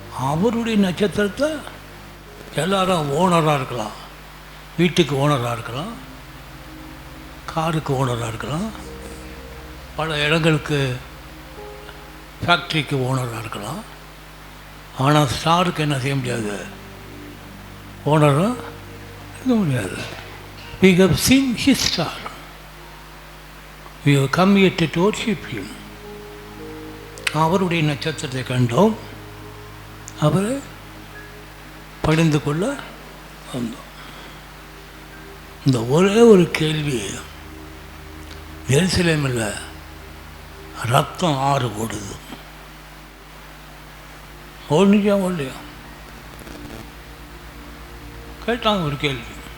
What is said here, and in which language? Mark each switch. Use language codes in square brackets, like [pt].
[ta] அவருடைய நட்சத்திரத்தை எல்லாரும் ஓனராக இருக்கலாம், வீட்டுக்கு ஓனராக இருக்கலாம், காருக்கு ஓனராக இருக்கலாம், பல இடங்களுக்கு ஃபேக்ட்ரிக்கு ஓனராக இருக்கலாம். ஆனால் ஸ்டாருக்கு என்ன செய்ய முடியாது, ஓனராக இருக்க முடியாது. [en] we have seen his star. we have come here to worship him. [ta] அவருடைய நட்சத்திரத்தை கண்டோம், அவரை பணிந்து கொள்ள வந்தோம். இந்த ஒரே ஒரு கேள்வி, எருசலேமில் ரத்தம் ஆறு ஓடுது, ஓடுனிச்சா ஓடலையா கேட்டாங்க ஒரு கேள்வி.